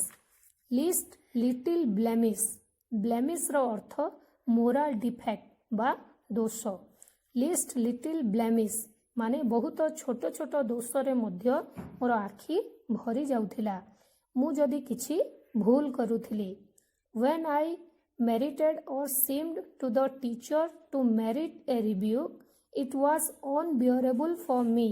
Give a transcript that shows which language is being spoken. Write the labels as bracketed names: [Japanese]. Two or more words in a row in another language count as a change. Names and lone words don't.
[English] least little blemish, ବ୍ଲେମିଶର ଅର୍ଥ moral defect [Odia] ବା ଦୋଷ। [English] least little blemish [Odia] ମାନେ ବହୁତ ଛୋଟ ଛୋଟ ଦୋଷରେ ମଧ୍ୟ ମୋର ଆଖି ଭରି ଯାଉଥିଲା, ମୁଁ ଯଦି କିଛି ଭୁଲ କରୁଥିଲି। [English] When I merited or seemed to the teacher to merit a rebuke, it was unbearable for me.